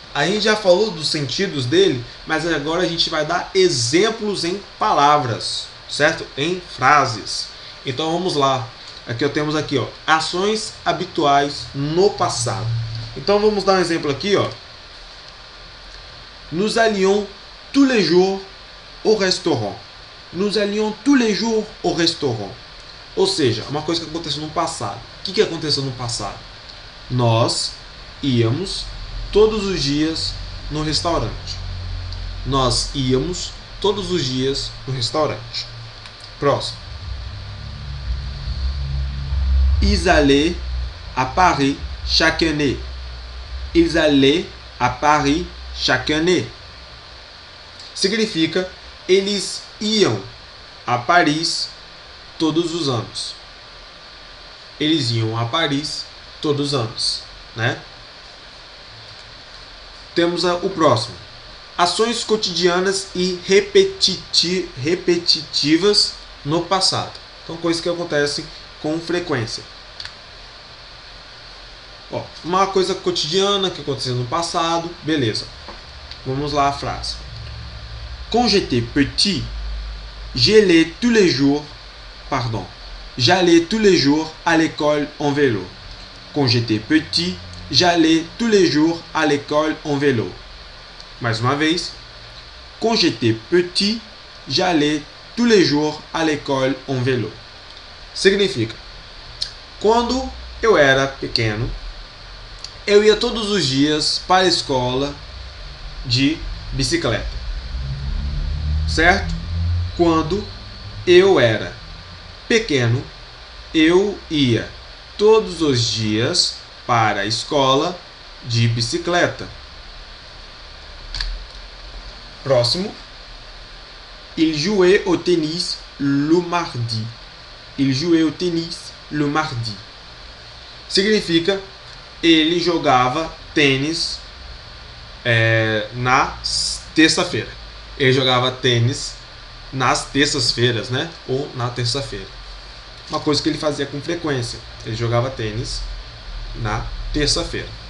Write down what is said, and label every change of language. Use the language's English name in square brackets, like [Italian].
[Portuguese] A gente já falou dos sentidos dele, mas agora a gente vai dar exemplos em palavras, certo? Em frases. Então vamos lá. Aqui temos aqui, ó, ações habituais no passado. Então vamos dar um exemplo aqui, ó. [French] Nous allions tous les jours au restaurant. Nous allions tous les jours au restaurant. [Portuguese] Ou seja, uma coisa que aconteceu no passado. O que aconteceu no passado? Nós íamos todos os dias no restaurante. Nós íamos todos os dias no restaurante. Próximo. [French] Ils allaient à Paris chaque année. Ils allaient à Paris chaque année. [Portuguese] Significa eles iam a Paris todos os anos. Eles iam a Paris todos os anos, né? Temos o próximo. Ações cotidianas e repetitivas no passado. Então, coisas que acontecem com frequência. Ó, uma coisa cotidiana que aconteceu no passado, beleza. Vamos lá a frase. [French] Quand j'étais petit, j'allais tous les jours à l'école en vélo. Quand j'étais petit, j'allais tous les jours à l'école en vélo. [Portuguese] Mais uma vez. [French] Quand j'étais petit, j'allais tous les jours à l'école en vélo. [Portuguese] Significa, quando eu era pequeno, eu ia todos os dias para a escola de bicicleta. Certo? Quando eu era pequeno, eu ia todos os dias para a escola de bicicleta. Próximo. [French] Il jouait au tennis le mardi. Il jouait au tennis le mardi. [Portuguese] Significa, ele jogava tênis na terça-feira. Ele jogava tênis nas terças-feiras, né? Ou na terça-feira. Uma coisa que ele fazia com frequência. Ele jogava tênis na terça-feira.